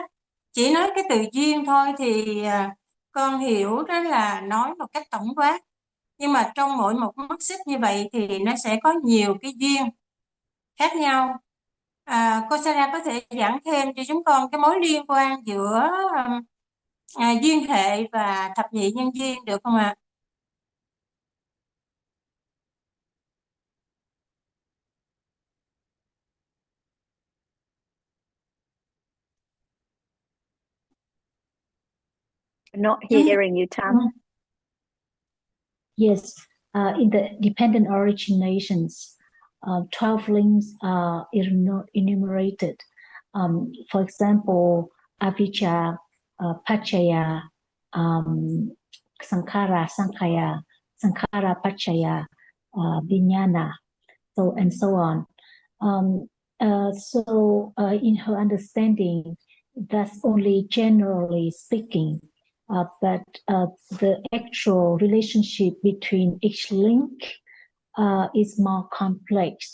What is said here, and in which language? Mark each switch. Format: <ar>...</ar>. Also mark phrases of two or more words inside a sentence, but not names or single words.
<vi>Chỉ nói cái từ duyên thôi thì con hiểu đó là nói một cách tổng quát. Nhưng mà trong mỗi một mắt xích như vậy thì nó sẽ có nhiều cái duyên khác nhau. Cô Sarah có thể giảng thêm cho chúng con cái mối liên quan giữa duyên hệ và thập nhị nhân duyên được không ạ?</vi> <en>Not hearing you, Tam. Yes, in the dependent originations, 12 links are enumerated. For example,</en> <pi>avijja, pachaya, sankhara, sankhaya, sankhara pachaya, vijnana,</pi> <en>so and so on. In her understanding, that's only generally speaking, but the actual relationship between each link is more complex.</en>